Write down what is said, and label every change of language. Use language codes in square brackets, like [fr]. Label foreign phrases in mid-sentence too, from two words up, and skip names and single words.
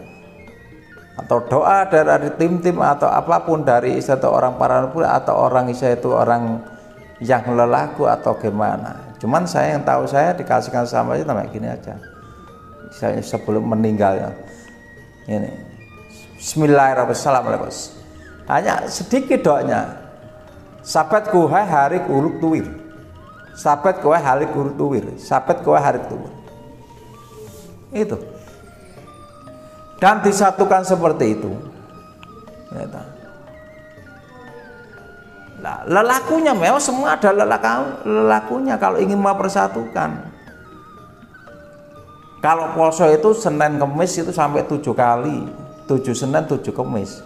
[id] Atau doa dari tim-tim atau apapun dari satu orang paranormal atau orang itu orang yang lelaku atau gimana. Cuman saya yang tahu saya dikasihkan sama aja namanya gini aja. Saya sebelum meninggal ya. Ini. Bismillahirrahmanirrahim. Hanya sedikit doanya. Sabat kuhai hari uruk tuwir. Sabat kuhai hari uruk tuwir. Sabat kuhai hari tuwir. Itu. Dan disatukan seperti itu. Nah, lelakunya memang semua ada lelakunya kalau ingin mempersatukan. Kalau poso itu Senin Kemis itu sampai 7 kali, 7 Senin 7 Kemis.